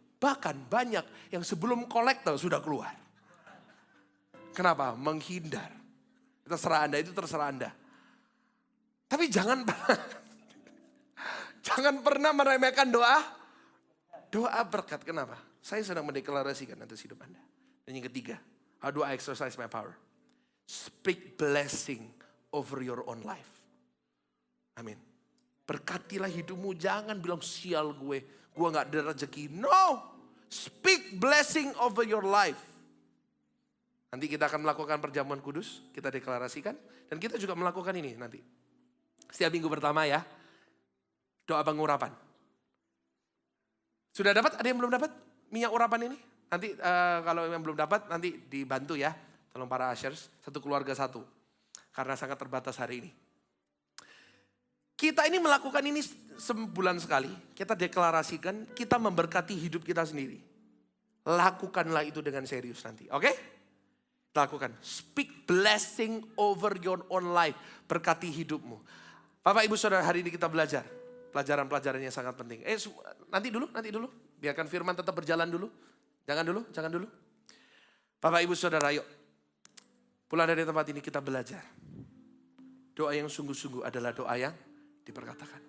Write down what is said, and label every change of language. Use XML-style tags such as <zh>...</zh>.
<id>Bahkan banyak yang sebelum kolektor sudah keluar. Kenapa? Menghindar. Terserah Anda, itu terserah Anda. Tapi jangan pernah meremehkan doa berkat. Kenapa? Saya sedang mendeklarasikan atas hidup Anda. Dan yang ketiga,</id> <en>how do I exercise my power? Speak blessing over your own life.</en> <id>Amin. Berkatilah hidupmu, jangan bilang sial gue gak ada rezeki.</id> <en>No, speak blessing over your life.</en> <id>Nanti kita akan melakukan perjamuan kudus, kita deklarasikan. Dan kita juga melakukan ini nanti. Setiap minggu pertama ya, doa pengurapan. Sudah dapat? Ada yang belum dapat minyak urapan ini? Nanti kalau yang belum dapat, nanti dibantu ya. Tolong para ushers, satu keluarga satu. Karena sangat terbatas hari ini. Kita ini melakukan ini sebulan sekali. Kita deklarasikan, kita memberkati hidup kita sendiri. Lakukanlah itu dengan serius nanti, oke? Lakukan.</id> <en>Speak blessing over your own life.</en> <id>Berkati hidupmu. Bapak Ibu Saudara, hari ini kita belajar. Pelajaran-pelajaran yang sangat penting. Nanti dulu. Biarkan firman tetap berjalan dulu. Jangan dulu. Bapak Ibu Saudara, yuk. Pulang dari tempat ini kita belajar. Doa yang sungguh-sungguh adalah doa yang diperkatakan.</id>